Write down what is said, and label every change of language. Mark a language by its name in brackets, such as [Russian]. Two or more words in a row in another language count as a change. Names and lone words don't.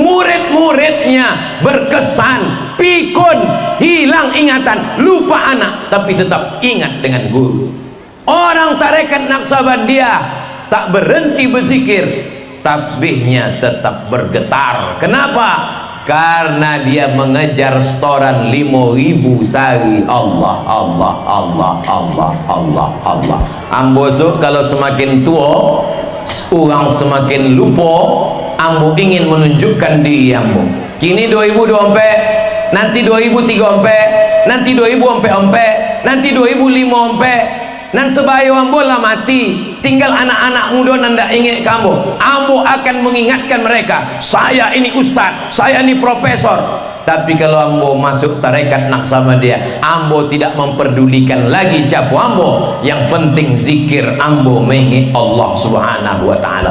[Indonesian] Murid-muridnya berkesan, pikun, hilang ingatan, lupa anak, tapi tetap ingat dengan guru. Orang tarekat Naqsabandiyah tak berhenti berzikir, tasbihnya tetap bergetar. Kenapa? Karena dia mengejar setoran 5.000 sehari. [Arabic] Allah Allah Allah Allah Allah Allah. [Indonesian] Ambo kalau semakin tua orang semakin lupa. Ambo ingin menunjukkan diri ambo. Kini 2024, nanti 2003, nanti 2004, nanti 2005, nan sebayo ambo lah mati, tinggal anak-anak muda nanda ingat kamu. Ambo akan mengingatkan mereka, saya ini ustaz, saya ini profesor. Tapi kalau ambo masuk tarekat Naqsabandiyah, ambo tidak memperdulikan lagi siapa ambo, yang penting zikir ambo mengingat Allah [Arabic] Subhanahu wa taala.